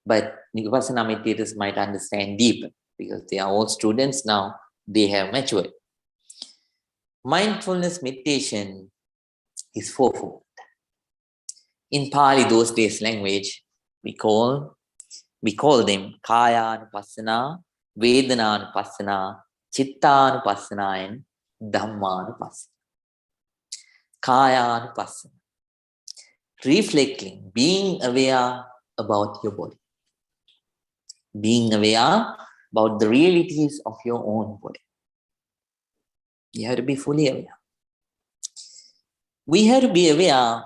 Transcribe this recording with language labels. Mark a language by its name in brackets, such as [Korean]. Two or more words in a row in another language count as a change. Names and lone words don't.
[English] but Vipassana meditators might understand deeper because they are all students now, they have matured. Mindfulness meditation is fourfold. In Pali, those days language, we call them [Pali] Kaya-anupassana, Vedana-anupassana, Chitta-anupassana, [English] and Dhamma-anupassana. Kaya-anupassana. Reflecting, being aware about your body. Being aware about the realities of your own body. You have to be fully aware. We have to be aware.